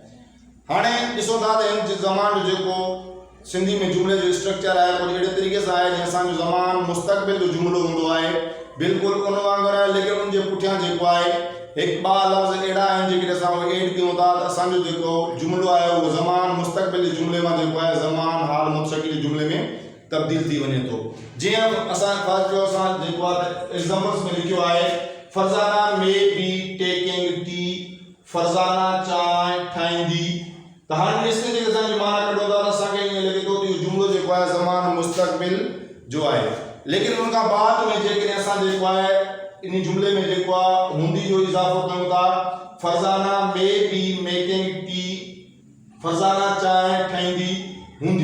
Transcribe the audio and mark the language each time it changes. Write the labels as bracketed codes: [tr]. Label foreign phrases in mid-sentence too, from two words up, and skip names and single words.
[sd] हाणे ॾिसो था त इन ज़मान जो जेको सिंधी में जुमिले जो स्ट्रक्चर आहे कुझु अहिड़े तरीक़े सां आहे जीअं असांजो ज़मान मुस्तक़बिल जो जुमिलो हूंदो आहे, बिल्कुलु उन वांगुरु आहे, लेकिन उनजे पुठियां जेको आहे हिकु ॿ लफ़्ज़ अहिड़ा आहिनि जेकॾहिं असां उहे एड कयूं था त असांजो जेको जुमिलो आहे उहो ज़मान मुस्तक़बिल जे जुमिले मां जेको आहे ज़मान हाल मुतशक्की जे जुमिले में तब्दील थी वञे थो। जीअं असां फ़र्ज़ु असां जेको आहे एग्ज़ाम्पल्स में लिखियो आहे, फरज़ाना [en] may be taking tea, [sd] फरज़ाना चांहि ठाहींदी। त हाणे ॾिसण जे असांजी माना कढो था त असांखे ईअं लॻे थो त इहो जुमिलो जेको आहे ज़मान मुस्तक़बिल जो आहे, लेकिन उन खां बाद में जेकॾहिं असां जेको आहे इन जुमिले में जेको आहे हूंदी जो इज़ाफ़ो कयूं था, फरज़ाना [en] may be making tea, [sd] फरज़ाना चांहि ठाहींदी हूंदी।